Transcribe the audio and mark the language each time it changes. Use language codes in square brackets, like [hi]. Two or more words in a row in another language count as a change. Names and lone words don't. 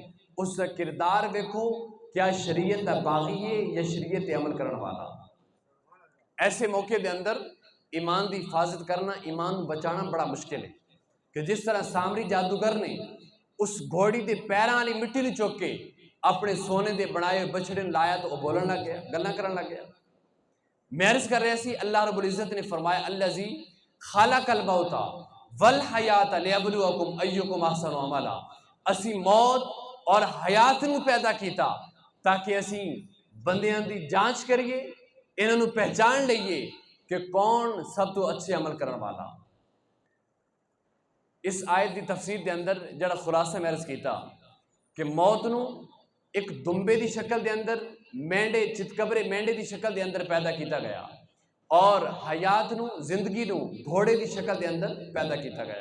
[pa] اس کا کردار ویکھو، کیا شریعت دا باغی ہے یا شریعت عمل کرنے والا۔ ایسے موقع دے اندر ایمان دی حفاظت کرنا، ایمان بچانا بڑا مشکل ہے، کہ جس طرح سامری جادوگر نے اس گھوڑی دے پیراں والی مٹی نو چک کے اپنے سونے دے بنائے بچڑے لایا تو وہ بولن لگ گیا، گلاں کرن لگ گیا۔ میں عرض کر رہا سی [ar] اللہ رب العزت [pa] نے فرمایا [ar] الذی خلق الموت والحیات لیبلوکم ایکم احسن عملا، [pa] اسی موت اور حیات نو پیدا کیتا تاکہ اسی بندیاں دی جانچ کریے، انہاں نو پہچان لئیے کہ کون سب تو اچھے عمل کرن والا۔ اس آیت دی تفسیر دے اندر جڑا خلاصہ میں عرض کیتا کہ موت نو ایک دمبے دی شکل دے اندر، مینڈے چتکبرے مینڈے دی شکل دے اندر پیدا کیتا گیا، اور حیات نو زندگی نو گھوڑے دی شکل دے اندر پیدا کیتا گیا۔